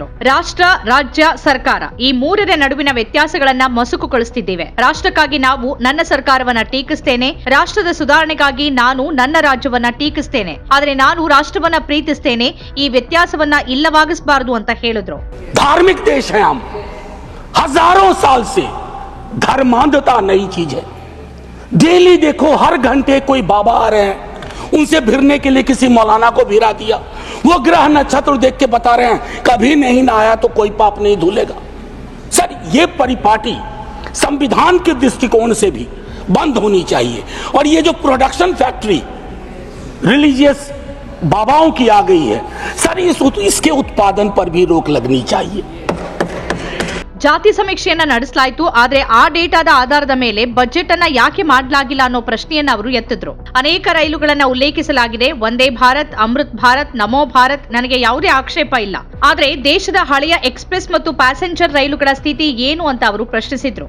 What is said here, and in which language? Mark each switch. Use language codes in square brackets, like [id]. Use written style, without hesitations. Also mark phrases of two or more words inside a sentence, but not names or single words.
[kn] ರಾಷ್ಟ್ರ, ರಾಜ್ಯ, ಸರ್ಕಾರ ಈ 3ರ ನಡುವಿನ ವ್ಯತ್ಯಾಸಗಳನ್ನ ಮಸುಕುಗೊಳಿಸುತ್ತಿದ್ದೇವೆ. ರಾಷ್ಟ್ರಕ್ಕಾಗಿ ನಾವು ನನ್ನ ಸರ್ಕಾರವನ್ನ ಟೀಕಿಸ್ತೇನೆ, ರಾಷ್ಟ್ರದ ಸುಧಾರಣೆಗಾಗಿ ನಾನು ನನ್ನ ರಾಜ್ಯವನ್ನ ಟೀಕಿಸ್ತೇನೆ, ಆದ್ರೆ ನಾನು ರಾಷ್ಟ್ರವನ್ನ ಪ್ರೀತಿಸ್ತೇನೆ. ಈ ವ್ಯತ್ಯಾಸವನ್ನ ಇಲ್ಲವಾಗಿಸಬಾರದು ಅಂತ ಹೇಳಿದ್ರು. [hi] धार्मिक देश है हम, हजारों साल से धर्मांधता नई चीज है। डेली देखो हर घंटे कोई बाबा आ रहे हैं, उनसे भिड़ने के लिए किसी मौलाना को भिड़ा दिया, वो ग्रह नक्षत्र देख के बता रहे हैं कभी नहीं नहाया तो कोई पाप नहीं धुलेगा। सर ये परिपाटी संविधान के दृष्टिकोण से भी बंद होनी चाहिए। और ये जो [en] production factory [hi] रिलीजियस बाबाओं की आ गई है सर, इसके उत्पादन पर भी रोक लगनी चाहिए। [kn] ಜಾತಿ ಸಮೀಕ್ಷೆಯನ್ನ ನಡೆಸಲಾಯಿತು, ಆದ್ರೆ ಆ ಡೇಟಾದ ಆಧಾರದ ಮೇಲೆ ಬಜೆಟ್ ಅನ್ನ ಯಾಕೆ ಮಾಡಲಾಗಿಲ್ಲ ಅನ್ನೋ ಪ್ರಶ್ನೆಯನ್ನ ಅವರು ಎತ್ತಿದ್ರು. ಅನೇಕ ರೈಲುಗಳನ್ನ ಉಲ್ಲೇಖಿಸಲಾಗಿದೆ. ವಂದೇ ಭಾರತ್, ಅಮೃತ್ ಭಾರತ್, ನಮೋ ಭಾರತ್, ನನಗೆ ಯಾವುದೇ ಆಕ್ಷೇಪ ಇಲ್ಲ. ಆದ್ರೆ ದೇಶದ ಹಳೆಯ ಎಕ್ಸ್ಪ್ರೆಸ್ ಮತ್ತು ಪ್ಯಾಸೆಂಜರ್ ರೈಲುಗಳ ಸ್ಥಿತಿ ಏನು ಅಂತ ಅವರು ಪ್ರಶ್ನಿಸಿದ್ರು.